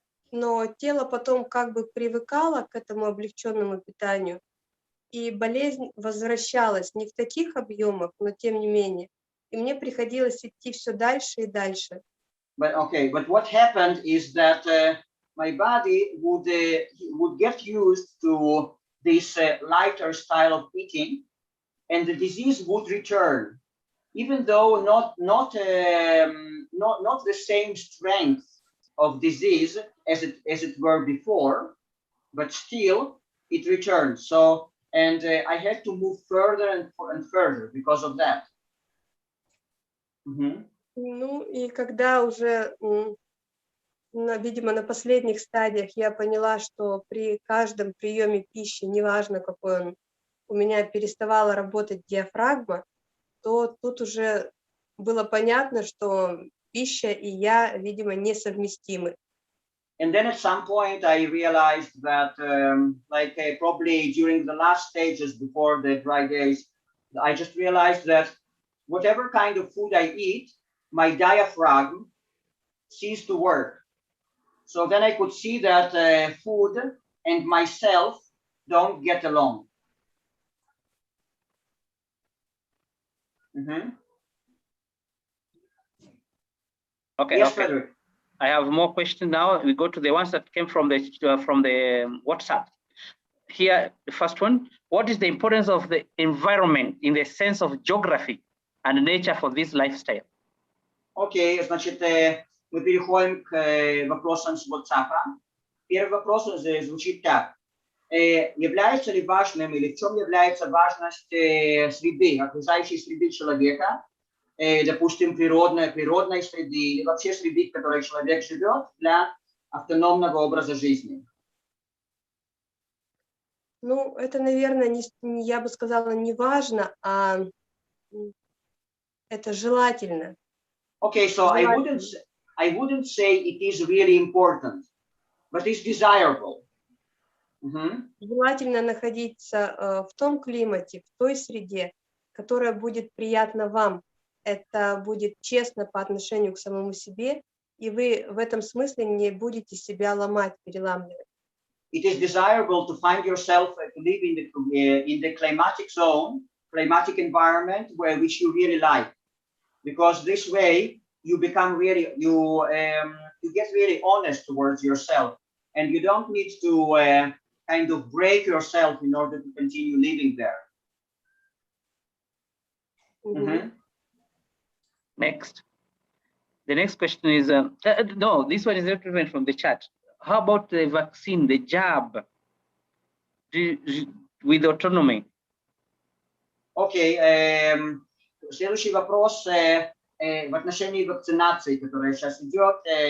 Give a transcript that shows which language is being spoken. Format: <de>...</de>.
<ru>но тело потом как бы привыкало к этому облегченному питанию, и болезнь возвращалась не в таких объемах, но тем не менее. И мне приходилось идти все дальше и дальше.</ru> <en>But okay, but what happened is that my body would get used to this lighter style of eating, and the disease would return, even though not the same strength of disease as it were before, but still it returned. So, and I had to move further and further because of that. Mm-hmm.</en> <ru>Ну и когда уже, видимо, на последних стадиях я поняла, что при каждом приеме пищи, неважно какой он, у меня переставала работать диафрагма, то тут уже было понятно, что пища и я, видимо, несовместимы.</ru> <en>And then at some point I realized that probably during the last stages before the dry days, I just realized that whatever kind of food I eat, my diaphragm ceased to work. So then I could see that food and myself don't get along. Mm-hmm. Okay. Yes, okay. Fredrick. I have more questions now. We go to the ones that came from the WhatsApp. Here, the first one: what is the importance of the environment in the sense of geography and nature for this lifestyle?</en> <ru>Окей, значит, мы переходим к вопросам с WhatsApp. Первый вопрос звучит так. Является ли важным или в чем является важность среды, окружающей среды человека, допустим, природной среды или вообще среды, в которой человек живет, для автономного образа жизни? Ну, это, наверное, я бы сказала, не важно, а это желательно.</ru> <en>Okay, so I wouldn't say it is really important, but it's desirable. Mm-hmm.</en> <ru>Желательно находиться в том климате, в той среде, которая будет приятна вам. Это будет честно по отношению к самому себе, и вы в этом смысле не будете себя ломать, переламывать.</ru> <en>It is desirable to find yourself to live in the climatic zone, climatic environment which you really like, because this way you become really you get really honest towards yourself, and you don't need to kind of break yourself in order to continue living there. Mm-hmm. Mm-hmm. Next. The next question is, no, this one is not even from the chat. How about the vaccine, the jab with autonomy?</en> <ru>Окей, следующий вопрос в отношении вакцинации, которая сейчас идет.</ru>